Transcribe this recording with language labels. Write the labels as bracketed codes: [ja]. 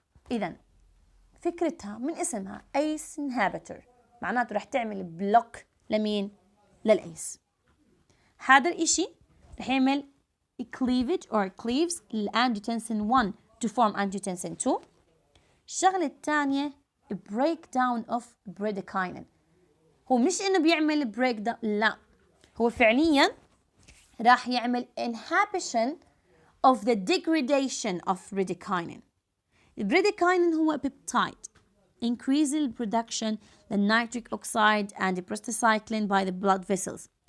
[ar] إذا فكرتها من اسمها ACE inhibitor معناته رح تعمل بلوك لمين؟ للأيس. هذا الإشي رح يعمل [en] cleavage or cleaves [ar] للأنجيوتنسين 1 [en] to form angiotensin 2. [ar] الشغلة الثانية [en] breakdown of bradykinin. [ar] هو مش إنه بيعمل breakdown لا هو فعليا راح يعمل [en] inhibition of the degradation of bradykinin. [ar] البراديكاينين هو [en] peptide increases the production of nitric oxide and the prostacyclin by the blood vessels.